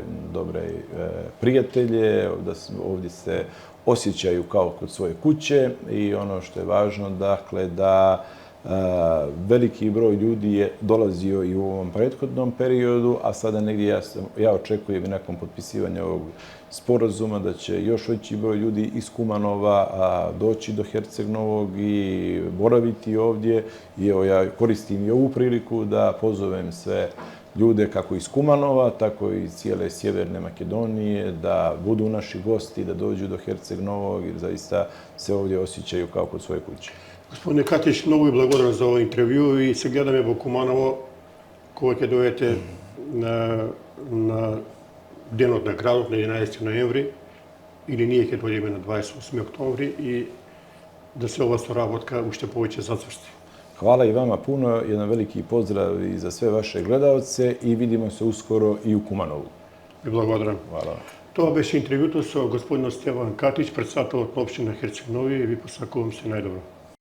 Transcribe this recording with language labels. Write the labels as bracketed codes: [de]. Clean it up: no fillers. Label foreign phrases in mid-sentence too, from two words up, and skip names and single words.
[sr] dobre prijatelje, da ovdje se osjećaju kao kod svoje kuće i ono što je važno, dakle, da veliki broj ljudi je dolazio i u ovom prethodnom periodu, a sada negdje ja očekujem i nakon potpisivanja ovog sporazuma da će još veći broj ljudi iz Kumanova doći do Herceg Novog i boraviti ovdje. I evo ja koristim i ovu priliku da pozovem sve ljude kako iz Kumanova, tako i iz cijele Sjeverne Makedonije, da budu naši gosti, da dođu do Herceg Novog jer zaista se ovdje osjećaju kao kod svoje kuće. Gospodine Katić, [mk] много ви благодарам за овој интервју и се гледаме во Куманово кога ќе дојдете на денот на градот на 11 ноември или ние ќе дојдеме на 28 октомври и да се ова соработка уште повеќе зацврсти. [sr] Hvala i vama puno, jedan veliki pozdrav i za sve vaše gledalce i vidimo se uskoro i u Kumanovu. [mk] Ви благодарам. [sr] Hvala. [mk] Тоа беше интервјуто со господинот Стеван Катич, председателот на општина Херцег Нови, и ви посакувам се најдобро.